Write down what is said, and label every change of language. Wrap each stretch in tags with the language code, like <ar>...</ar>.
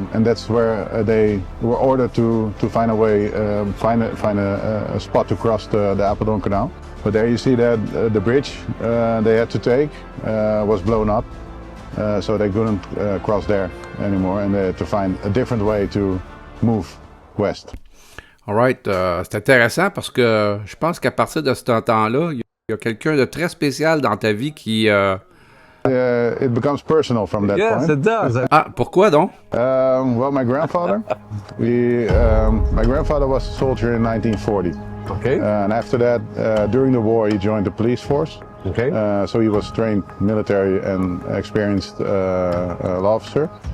<en>And that's where they were ordered to find a way, find a spot to cross the Apeldoorn Canal. But there you see that the bridge they had to take was blown up, so they couldn't cross there anymore, and they had to find a different way to move west. All right.</en> <fr>C'est intéressant parce que je pense qu'à partir de ce temps-là, il y a quelqu'un de très spécial dans ta vie qui...</fr> <en>It becomes personal from that point. Yes, it does. Ah,</en> <fr>pourquoi donc?</fr> <en>Well, my grandfather. My grandfather was a soldier in 1940. Okay. And after that, during the war, he joined the police force. Okay. So he was trained military and experienced law officer.</en>